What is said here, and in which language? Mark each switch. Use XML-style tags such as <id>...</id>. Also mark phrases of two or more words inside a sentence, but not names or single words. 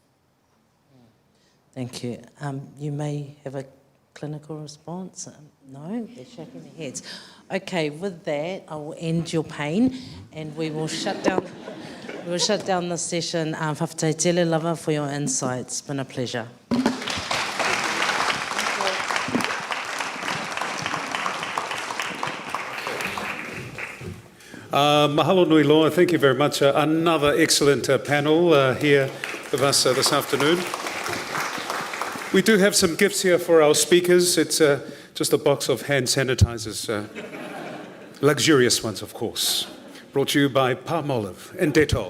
<en>Thank you. You may have a clinical response. No, they're shaking their heads. Okay, with that, I will end your pain, and we will shut down. We will shut down the session.</en> <to>Whawhataitele lava</to> <en>for your insights. It's been a pleasure.</en> <haw>Mahalo nui loa,</haw> <en>thank you very much. Another excellent panel here with us this afternoon. We do have some gifts here for our speakers. It's just a box of hand sanitizers, luxurious ones, of course, brought to you by Palmolive and Dettol.</en>